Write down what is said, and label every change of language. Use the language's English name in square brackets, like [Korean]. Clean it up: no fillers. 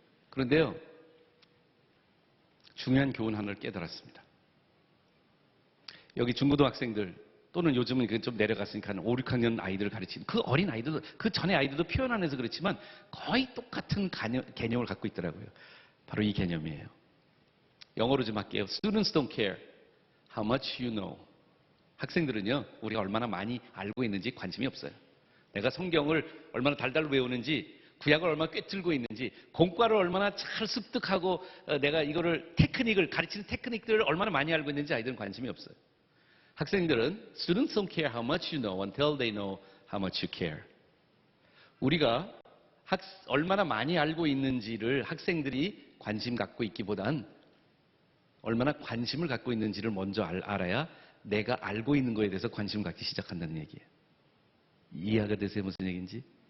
[Korean] 그런데요, 중요한 교훈 하나를 깨달았습니다. 여기 중고등학생들 또는 요즘은 좀 내려갔으니까 한 5, 6학년 아이들을 가르치는 그 어린 아이들도, 그 전에 아이들도 표현 안 해서 그렇지만 거의 똑같은 개념을 갖고 있더라고요. 바로 이 개념이에요. 영어로 좀 할게요. [English] Students don't care how much you know. [Korean] 학생들은요, 우리가 얼마나 많이 알고 있는지 관심이 없어요. 내가 성경을 얼마나 달달 외우는지, 구약을 얼마나 꿰뚫고 있는지, 공과를 얼마나 잘 습득하고 내가 이거를 가르치는 테크닉들을 얼마나 많이 알고 있는지 아이들은 관심이 없어요. 학생들은 [English] Students don't care how much you know until they know how much you care. [Korean] 우리가 얼마나 많이 알고 있는지를 학생들이 관심 갖고 있기보단 얼마나 관심을 갖고 있는지를 먼저 알아야 내가 알고 있는 거에 대해서 관심을 갖기 시작한다는 얘기예요. 이해가 되세요? 무슨 얘기인지?